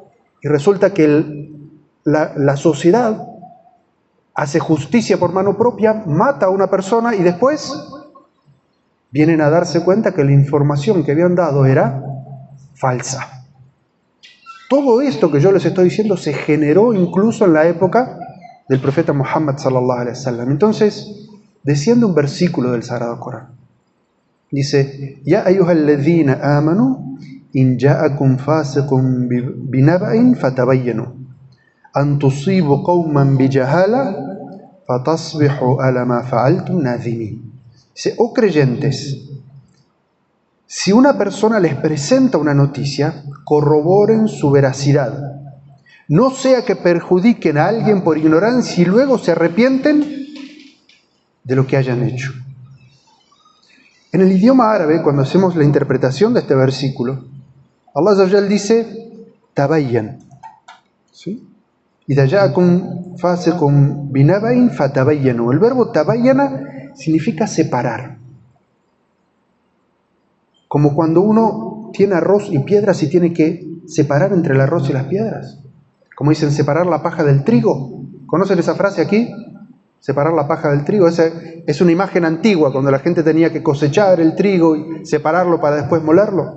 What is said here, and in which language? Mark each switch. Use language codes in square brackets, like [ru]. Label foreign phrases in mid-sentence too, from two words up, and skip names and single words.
[es] Y resulta que la sociedad hace justicia por mano propia, mata a una persona y después vienen a darse cuenta que la información que habían dado era falsa. Todo esto que yo les estoy diciendo se generó incluso en la época del profeta Muhammad [ar] صلى الله عليه وسلم. [es] Entonces, desciende un versículo del Sagrado Corán. Dice: [ar] يا أيها الذين آمنوا إن جاءكم فاسق بنبإ فتبينوا أن تصيبوا قوما بجهالة فتصبحوا على ما فعلتم نادمين. [es] Dice: oh creyentes, si una persona les presenta una noticia, corroboren su veracidad. No sea que perjudiquen a alguien por ignorancia y luego se arrepienten de lo que hayan hecho. En el idioma árabe, cuando hacemos la interpretación de este versículo, [ar] الله عز وجل [es] dice tabayyan, ¿sí? [ar] إذا جاءكم فاسق بنبإ فتبينوا. [es] El verbo tabayyana significa separar. Como cuando uno tiene arroz y piedras y tiene que separar entre el arroz y las piedras. Como dicen, separar la paja del trigo. ¿Conocen esa frase aquí? Separar la paja del trigo. Esa es una imagen antigua, cuando la gente tenía que cosechar el trigo y separarlo para después molerlo.